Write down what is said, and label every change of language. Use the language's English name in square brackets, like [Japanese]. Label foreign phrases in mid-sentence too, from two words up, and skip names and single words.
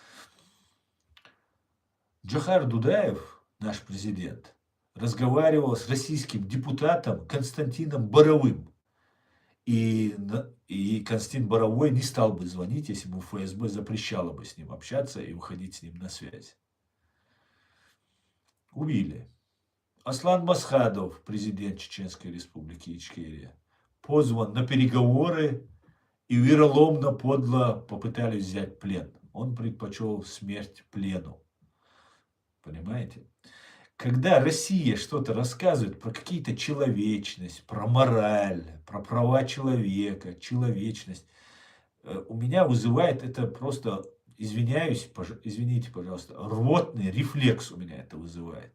[Russian] Джохар Дудаев, наш президент, разговаривал с российским депутатом Константином Боровым. И Константин Боровой не стал бы звонить, если бы ФСБ запрещало бы с ним общаться и выходить с ним на связь. Убили. Аслан Масхадов, президент Чеченской республики Ичкерия, позван на переговоры и вероломно, подло попытались взять плен. Он предпочел смерть плену. Понимаете? Когда Россия что-то рассказывает про какие-то человечность, про мораль, про права человека, человечность, у меня вызывает это просто, извините, пожалуйста, рвотный рефлекс у меня это вызывает.